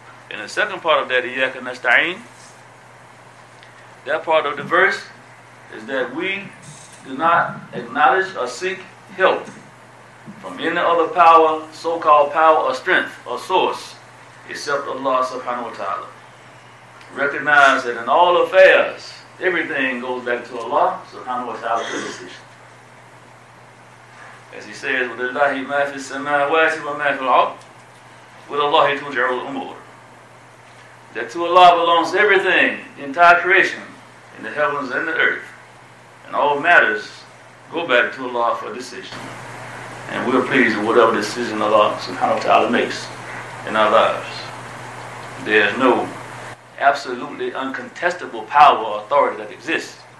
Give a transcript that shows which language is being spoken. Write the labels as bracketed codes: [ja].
[en] And the second part of that, Iyyaka nasta'een, that part of the verse is that we do not acknowledge or seek help from any other power, so-called power or strength or source, except Allah subhanahu wa ta'ala. Recognize that in all affairs, everything goes back to Allah subhanahu wa ta'ala for decision. As He says, [ar] وَلِلَّهِ مَا فِي السَّمَاوَاتِ وَمَا فِي الْأَرْضِ وَلِلَّهِ تُرْجَعُ الْأُمُورِ. [en] That to Allah belongs everything, the entire creation, in the heavens and the earth. And all matters go back to Allah for decision. And we're pleased with whatever decision Allah subhanahu wa ta'ala makes in our lives. There's no absolutely uncontestable power or authority that exists.